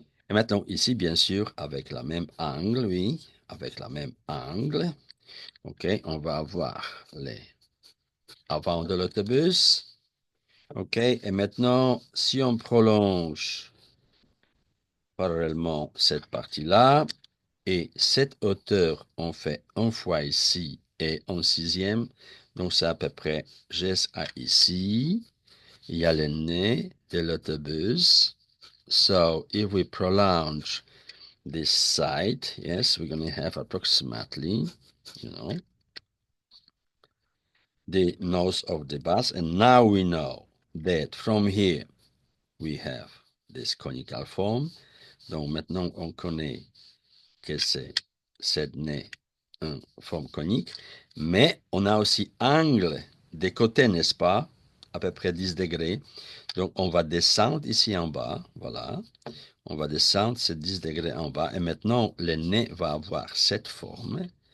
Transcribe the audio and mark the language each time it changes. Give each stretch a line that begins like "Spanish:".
French: Et maintenant, ici, bien sûr, avec la même angle, oui, avec la même angle, OK, on va avoir les avant de l'autobus, OK, et maintenant, si on prolonge parallèlement cette partie-là, et cette hauteur, on fait un fois ici et un sixième. Donc, c'est à peu près juste à ici. Il y a le nez de l'autobus.
English: So, if we prolong this side, yes, we're going to have approximately, you know, the nose of the bus. And now we know that from here, we have this conical form.
French: Donc, maintenant, on connaît que c'est cette nez en forme conique, mais on a aussi angle des côtés, n'est-ce pas? À peu près 10 degrés. Donc, on va descendre ici en bas, voilà. On va descendre ces 10 degrés en bas. Et maintenant, le nez va avoir cette forme.